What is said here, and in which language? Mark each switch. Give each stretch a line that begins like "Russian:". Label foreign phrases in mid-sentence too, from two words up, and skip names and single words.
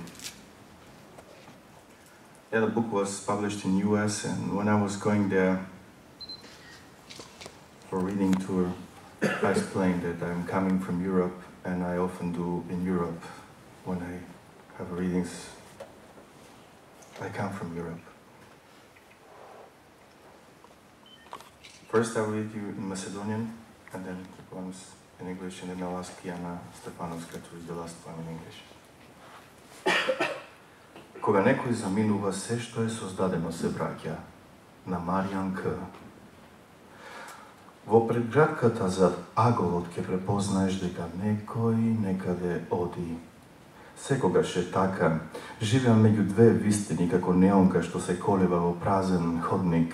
English: Yeah, the book was published in US, and when I was going there for reading tour, I explained that I'm coming from Europe, and I often do in Europe when I have readings. I come from Europe. First I'll read you in Macedonian, and then once in English, and then I'll ask Jana Stefanovska to read the last one in English.
Macedonian: Кога некој заминува, се што е создадено се враќа. На Маријан К. Во предградката зад аголот ќе препознаеш дека некој некаде оди. Секогаш е така, живеам меѓу две вистини како неонка што се колева во празен ходник.